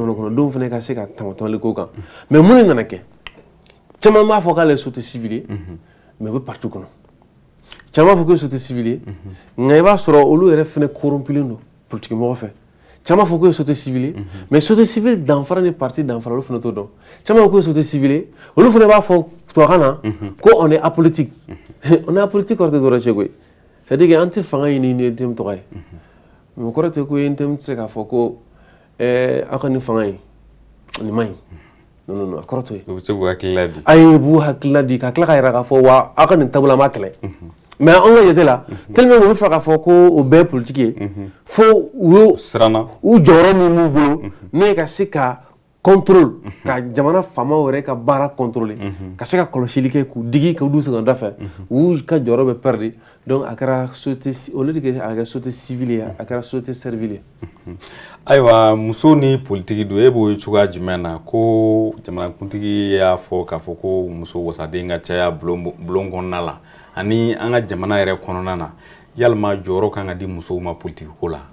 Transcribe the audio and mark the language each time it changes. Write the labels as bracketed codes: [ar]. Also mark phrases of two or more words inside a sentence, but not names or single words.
[bm] jamana kɔnɔdenw fana ka se ka tamatamali ko kan mais mun de nana kɛ caman b'a fɔ k'ale ye [fr] société civile [bm] ye mais u bɛ parti kɔnɔ caman b'a fɔ ko ye [fr] société civile [bm] ye nka i b'a sɔrɔ olu yɛrɛ fana corrompulen don politique mɔgɔ fɛ caman b'a fɔ ko ye [fr] société civile [bm] ye [fr] mais société civile [bm] danfara ni parti danfara olu fana t'o dɔn caman b'a fɔ ko ye [fr] société civile [bm] ye olu fana b'a fɔ tubabukan na ko [fr] on est apolitique on est apolitique [bm] kɔrɔ tɛ dɔwɛrɛ ye koyi [fr] c'est à dire que [bm] an tɛ fanga ɲini ni NTM tɔgɔ ye mais o kɔrɔ tɛ ko NTM tɛ se k'a fɔ ko aw ka nin fanga in nin man ɲi non a kɔrɔ t'o ye. u bɛ se k'u hakilila di. ayi b'u hakilila di ka tila ka yira k'a fɔ wa aw ka nin taabolo an b'a kɛlɛ mais an ka jate la tellement u bɛ fɛ k'a fɔ ko o bɛɛ ye politique ye fo u siranna u jɔyɔrɔ min b'u bolo n'o ye ka se ka contrôle ka jamana faamaw yɛrɛ ka baara contrôler ka se ka kɔlɔsili kɛ k'u digi k'u du sɛgɛn da fɛ u ka jɔyɔrɔ bɛ perdre donc a kɛra société [fr] au lieu de que [bm] a kɛ [fr] société civile [bm] ye a kɛra [fr] société servile [bm] ye. ayiwa muso ni politique don e b'o ye cogoya jumɛn na ko jamanakuntigi y'a fɔ k'a fɔ ko muso wasaden ka caya bulon kɔnɔna la ani an ka jamana yɛrɛ kɔnɔna na yalima jɔyɔrɔ kan ka di musow ma politique ko la.